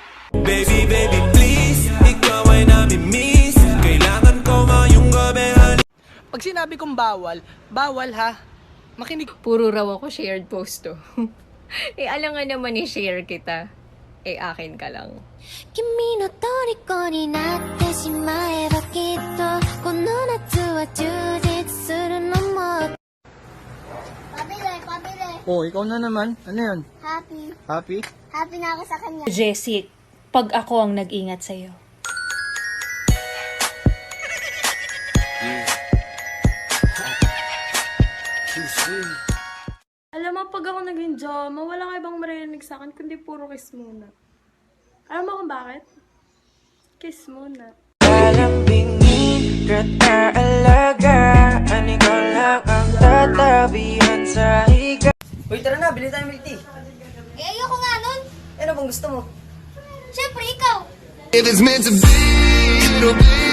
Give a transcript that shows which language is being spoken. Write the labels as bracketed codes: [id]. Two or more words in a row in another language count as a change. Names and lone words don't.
[en] Baby, baby, please. [tl] Ikaw ay nami-miss. Kailangan ko ngayong gabi. Pag sinabi kong bawal, bawal ha. Makinig. Puro raw ako [en] shared post [tl] to. Alam nga naman i-share kita. Akin ka lang. [ja] 君の虜になってしまえばきっとこの夏は充実するのも [tl] Oh, ikaw na naman. Ano yun? Happy. Happy? Happy na ako sa kanya. Jessie, pag ako ang nag-ingat sa'yo. Alam mo, pag ako naging drama, wala ka ibang marinig sa akin, kundi puro kiss muna. Alam mo kung bakit? Kiss muna. Lalambingin kita alagaan. Ikaw lang ang tatabihan sa higa. Uy, tara na, bilhin tayo [en] milk tea. [tl] Ayoko nga nun. Ano bang gusto mo? Siyempre, ikaw. [en] If it's meant to be, it'll be.